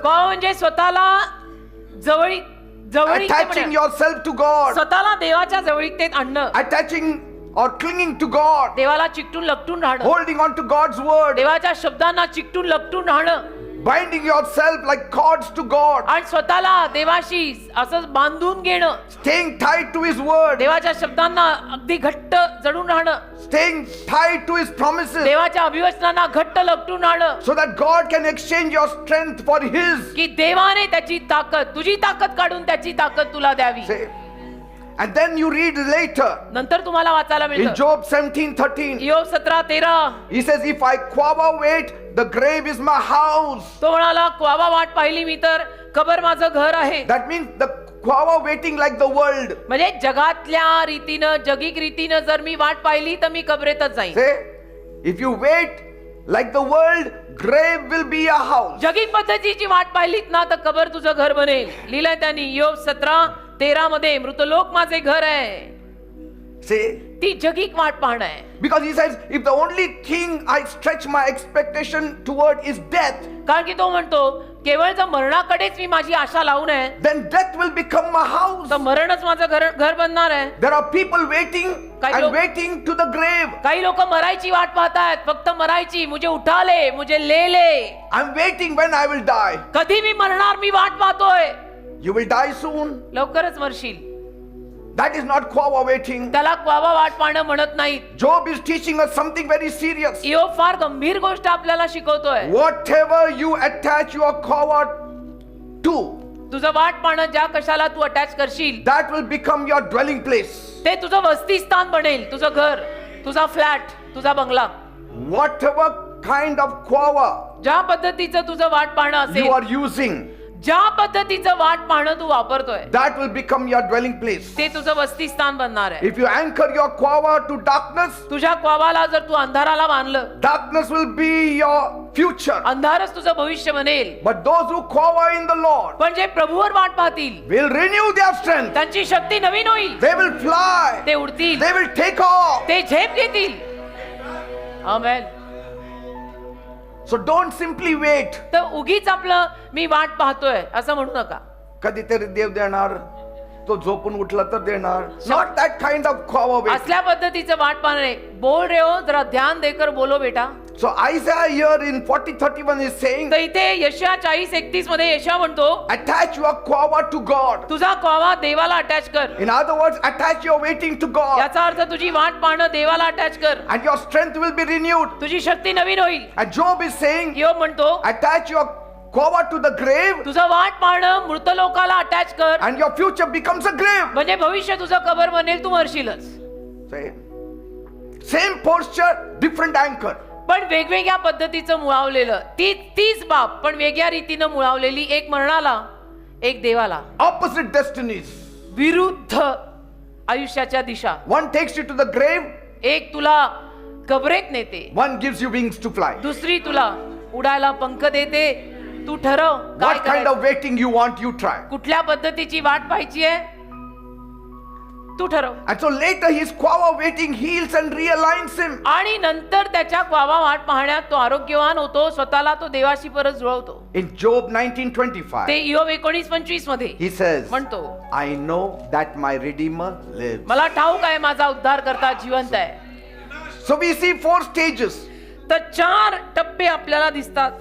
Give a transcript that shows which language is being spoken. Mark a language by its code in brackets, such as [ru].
[mr] क्वावा म्हणजे स्वतःला जवळीक [en] Attaching yourself to God. [mr] स्वतःला देवाच्या जवळीकतेत आणणं. [en] Attaching or clinging to God. [mr] देवाला चिकटून लपटून राहणं. [en] Holding on to God's word. [mr] देवाच्या शब्दांना चिकटून लपटून राहणं. [en] Binding yourself like cords to God. [mr] आणि स्वतःला देवाशी असं बांधून घेणं. [en] Staying tied to His word. [mr] देवाच्या शब्दांना अगदी घट्ट जडून राहणं. [en] Staying tied to His promises. [mr] देवाच्या अभिवचनांना घट्ट लपटून राहणं. [en] So that God can exchange your strength for His. [mr] की देवाने त्याची ताकद, तुझी ताकद काढून त्याची ताकद तुला द्यावी. [en] Say. And then you read later [mr] नंतर तुम्हाला वाचायला [en] in [mr] मिळतं. [en] Job 17:13. [mr] इयोब 17:13 [en] He says, if I Quava wait, the grave is my house. [mr] तो म्हणाला क्वावा वाट पाहिली मी तर कबर माझं घर आहे. [en] That means the Quava waiting like the world. [mr] म्हणजे जगातल्या रीतीनं, जगिक रीतीनं जर मी वाट पाहिली तर मी कबरेतच जाईन. [en] Say, if you wait like the world, grave will be a house. [mr] जगिक पद्धतीची वाट पाहिलीत ना तर कबर तुझं घर बनेल. लिहिलंय त्यांनी इयोब 17:13 मध्ये मृतलोक माझे घर आहे. [en] Say, [mr] ती जगिक वाट पाहणं आहे. [en] because he says, if the only thing I stretch my expectation toward is death, [mr] कारण की तो म्हणतो केवळ जर मरणाकडेच मी माझी आशा लावू नये [en] then death will become my house. [mr] तर मरणच माझं घर बनणार आहे. [en] There are people waiting [mr] काही लोक- [en] and waiting to the grave. [mr] काही लोक मरायची वाट पाहतात, फक्त मरायची. [hi] मुझे उठा ले, मुझे ले ले. [en] I'm waiting when I will die. [mr] कधी मी मरणार मी वाट पाहतोय. [en] You will die soon. [mr] लवकरच मरशील. [en] That is not Quava waiting. [mr] त्याला क्वावा वाट पाहणं म्हणत नाहीत. [en] Job is teaching us something very serious. [mr] इयोब फार गंभीर गोष्ट आपल्याला शिकवतोय. [en] Whatever you attach your Quava to, [mr] तुझं वाट पाहणं ज्या कशाला तू अटॅच करशील [en] that will become your dwelling place. [mr] ते तुझं वसतिस्थान बनेल. तुझं घर, तुझा फ्लॅट, तुझा बंगला. [en] Whatever kind of quava [mr] ज्या पद्धतीचं तुझं वाट पाहणं [en] you [mr] असेल, [en] are using, [mr] ज्या पद्धतीचं वाट पाहणं तू वापरतोय, [en] that will become your dwelling place. [mr] ते तुझं वसतिस्थान बनणार आहे. [en] If you anchor your quava to darkness, [mr] तुझ्या क्वावाला जर तू अंधाराला बांधलं, [en] darkness will be your future. [mr] अंधारच तुझं भविष्य बनेल. [en] But those who quava in the Lord [mr] पण जे प्रभूवर वाट पाहतील, [en] will renew their strength. [mr] त्यांची शक्ती नवीन होईल. [en] They will fly. [mr] ते उडतील, [en] They will take off. [mr] ते झेप घेतील. आमेन. [en] So don't simply wait. [mr] तर उगीच आपलं मी वाट पाहतोय असं म्हणू नका. कधीतरी देव देणार, तो झोपून उठला तर देणार. [en] Not that kind of quava wait. [mr] असल्या पद्धतीचं वाट पाहणं नाही. बोल रे हो, [hi] जरा ध्यान देकर बोलो बेटा. [en] So Isaiah here in 40:31 is saying, [mr] तर इथे यशया 40:31 मध्ये यशया म्हणतो, [en] attach your quava to God. [mr] तुझा क्वावा देवाला अटॅच कर. [en] In other words, attach your waiting to God. [mr] याचा अर्थ तुझी वाट पाहणं देवाला अटॅच कर. [en] And your strength will be renewed. [mr] तुझी शक्ती नवीन होईल. [en] And Job is saying, [mr] योग म्हणतो, [en] attach your quava to the grave [mr] तुझं वाट पाहणं मृत लोकाला अटॅच कर, [en] and your future becomes a grave. [mr] म्हणजे भविष्य तुझं कबर बनेल, तू मरशीलच. [en] Same posture, different anchor. [mr] पण वेगवेगळ्या पद्धतीचं मुळावलेलं, तीच बाब पण वेगळ्या रीतीनं मुळावलेली, एक मरणाला, एक देवाला. [en] Opposite destinies. [mr] विरुद्ध आयुष्याच्या दिशा. [en] One takes you to the grave, [mr] एक तुला कबरेत नेते, [en] one gives you wings to fly. [mr] दुसरी तुला उडायला पंख देते. तू ठरव काय [en] What kind [mr] करायचं. [en] of waiting you want, you try. [mr] कुठल्या पद्धतीची वाट पाहायची आहे तू ठरव. [en] And so later his quava waiting heals and realigns him. [mr] आणि नंतर त्याच्या क्वावा वाट पाहण्यात तो आरोग्यवान होतो, स्वतःला तो देवाशी परत जुळवतो. [en] In Job 19:25, [mr] ते इयोब 19:25 मध्ये [en] he says, [mr] म्हणतो, [en] I know that my Redeemer lives. [mr] मला ठाऊक आहे माझा उद्धार करता जिवंत आहे. [en] So we see 4 stages. [mr] तर 4 टप्पे आपल्याला दिसतात.